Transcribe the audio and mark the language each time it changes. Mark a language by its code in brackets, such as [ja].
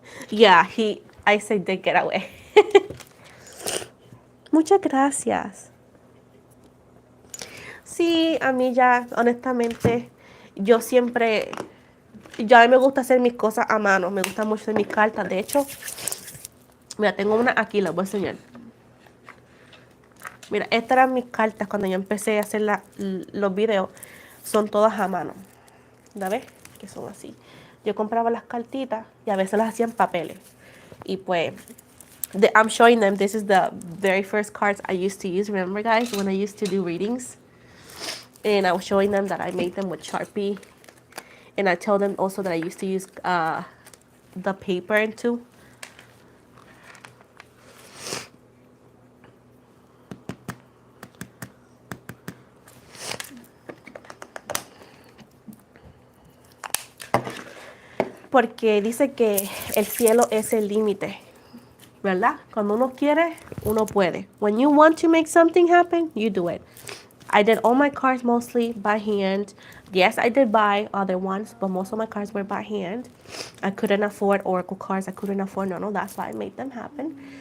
[en] Yeah, I said they get away. [es] Muchas gracias. Sí, a mí ya, honestamente, yo siempre, ya a mí me gusta hacer mis cosas a mano, me gusta mucho hacer mis cartas. De hecho, mira, tengo una aquí, la voy a enseñar. Mira, estas eran mis cartas cuando yo empecé a hacer los videos. Son todas a mano. ¿La ves? Que son así. Yo compraba las cartitas y a veces las hacía en papeles. Y pues, [en] I'm showing them, this is the very first cards I used to use. Remember, guys, when I used to do readings? And I was showing them that I made them with Sharpie. And I tell them also that I used to use the paper too. [es] Porque dice que el cielo es el límite, ¿verdad? Cuando uno quiere, uno puede. [en] When you want to make something happen, you do it. I did all my cards mostly by hand. Yes, I did buy other ones, but most of my cards were by hand. I couldn't afford Oracle cards. I couldn't afford none of that, so I made them happen.